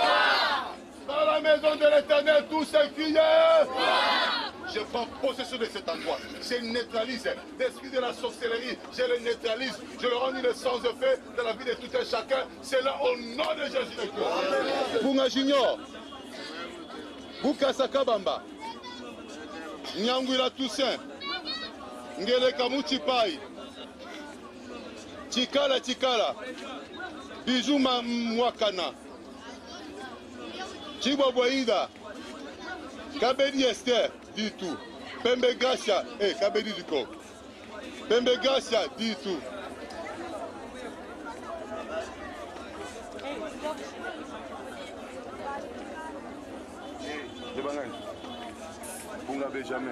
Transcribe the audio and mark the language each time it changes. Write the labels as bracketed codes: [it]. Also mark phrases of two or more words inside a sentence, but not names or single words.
[fr] Dans la maison de l'Éternel, tout ce qui est. Je prends possession de cet endroit. Je neutralise l'esprit de la sorcellerie. Je le neutralise. Je le rends une sans effet dans la vie de tout un chacun. C'est là au nom de Jésus-Christ. Bunga Junior. Bukasa Kabamba. Nyangwila Toussaint. Ngele Kamuchi Pai. Chikala Chikala. Bijou Mwakana. Chibwa Boïda. Kabedi Esther. Dit tout. Pembe Gassia, Kabedi du Coq. Pembe Gassia, dit tout. Benjamin.